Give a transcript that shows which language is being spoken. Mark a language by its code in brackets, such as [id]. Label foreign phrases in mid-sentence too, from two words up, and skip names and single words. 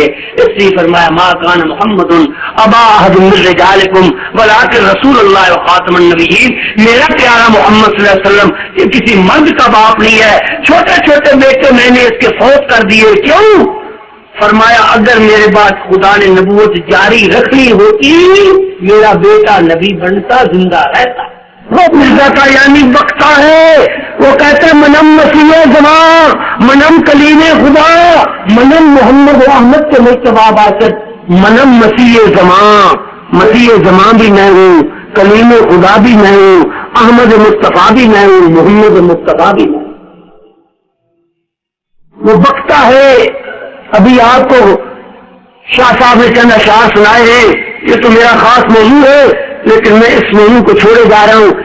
[ur] اس لیے فرمایا [ar] ما کان محمد ابا احد من رجالکم ولکن رسول اللہ وخاتم النبیین، [ur] میرا پیارا محمد صلی اللہ علیہ وسلم یہ کسی مرد کا باپ نہیں ہے، چھوٹے چھوٹے بیٹے میں نے اس کے فوت کر دیے۔ کیوں؟ فرمایا اگر میرے بعد خدا نے نبوت جاری رکھنی ہوتی میرا بیٹا نبی بنتا، زندہ رہتا۔ وہ مرزا کا یعنی بکتا ہے، وہ کہتے ہیں [fa] منم مسیح زمان، منم کلیم خدا، منم محمد و احمد کے مرتبہ باشد، منم مسیح زمان، [ur] مسیح زمان بھی میں ہوں، کلیم خدا بھی میں ہوں، احمد مصطفیٰ بھی میں ہوں، محمد مصطفیٰ بھی میں ہوں۔ وہ بکتا ہے۔ ابھی آپ کو شاہ صاحب نے چند اشعار سنائے ہیں، یہ تو میرا خاص موضوع ہے لیکن میں اس موضوع کو چھوڑے جا رہا ہوں۔